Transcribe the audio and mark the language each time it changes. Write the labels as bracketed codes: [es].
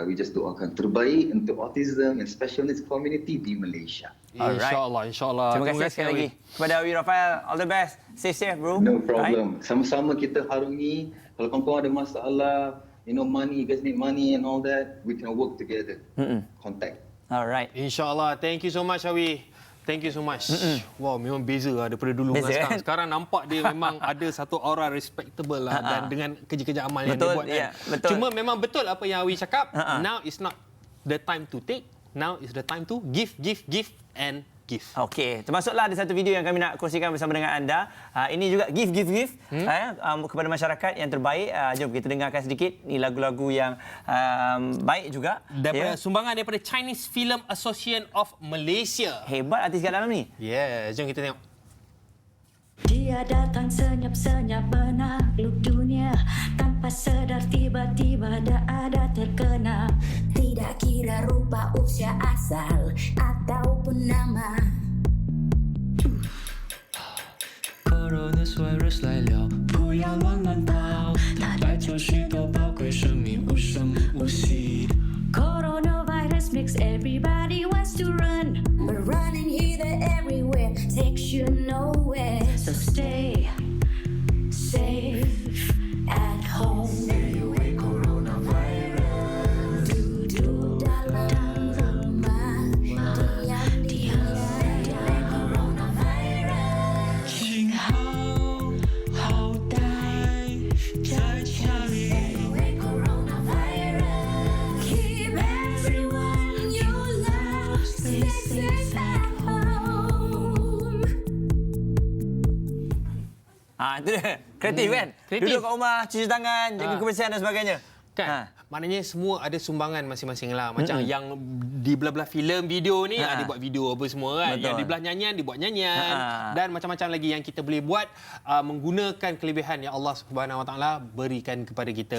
[en] We just [ms] doakan terbaik untuk [en] autism and special needs community di Malaysia. [ms] InsyaAllah. Terima kasih sekali lagi kepada Awi Rafael. [en] All the best. Stay safe, bro. [ms] No problem. Sama-sama kita harungi. Kalau kawan-kawan ada masalah, [en] money, you guys need money and all that, we can work together. Contact. Alright. InsyaAllah. Thank you so much, Awi. Thank you so much. [ms] Wow, memang beza lah daripada dulu dengan sekarang. Sekarang nampak dia memang ada satu aura respectable lah dan dengan kerja-kerja amal yang dia buat. Betul. Cuma memang betul apa yang Awi cakap. [en] Now is not the time to take. Now is the time to give and give. [ms] Okey, termasuklah ada satu video yang kami nak kongsikan bersama dengan anda. Ini juga give kepada masyarakat yang terbaik. Jom kita dengarkan sedikit. Ini lagu-lagu yang baik juga. Daripada sumbangan daripada Chinese Film Association of Malaysia. Hebat artis kat dalam ni. Jom kita tengok. Dia datang senyap-senyap menakluk dunia, tanpa sedar tiba-tiba dah ada terkena. Tidak kira rupa, usia, asal ataupun nama. [zh] Coronavirus 来了，不要乱跑，它带走许多宝贵生命，无声无息。 [en] Coronavirus makes everybody wants to run, but running here, there, everywhere takes you nowhere. So stay safe at home. Stay away, coronavirus. [ms] Duduk dalam rumah, diam. [zh] Coronavirus. 幸好好歹在家里。 [en] Stay away, coronavirus. Keep everyone you love safe at home. [ms] Itu dia. Kreatif kan? Duduk kat rumah, cuci tangan, jaga kebersihan dan sebagainya. Kan? Maknanya semua ada sumbangan masing-masing lah. Macam yang di belah-belah filem, video ni, dia buat video apa semua kan. Yang di belah nyanyian, dia buat nyanyian. Dan macam-macam lagi yang kita boleh buat menggunakan kelebihan yang Allah Subhanahu Wa Taala berikan kepada kita.